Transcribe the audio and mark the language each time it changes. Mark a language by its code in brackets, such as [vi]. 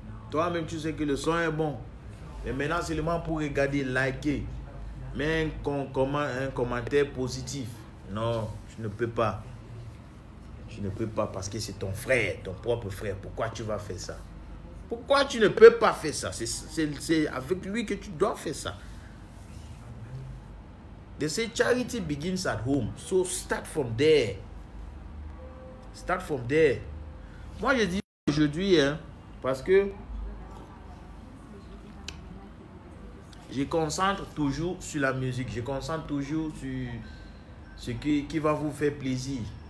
[fr] Toi-même, tu sais que le son est bon. Et maintenant, seulement pour regarder, liker, mais un commentaire positif. Non, tu ne peux pas. Tu ne peux pas parce que c'est ton frère, ton propre frère. Pourquoi tu vas faire ça? Pourquoi tu ne peux pas faire ça? C'est avec lui que tu dois faire ça. [en] They say charity begins at home. So start from there. Start from there. [fr] Moi, je dis aujourd'hui, parce que je concentre toujours sur la musique. Je concentre toujours sur ce qui va vous faire plaisir.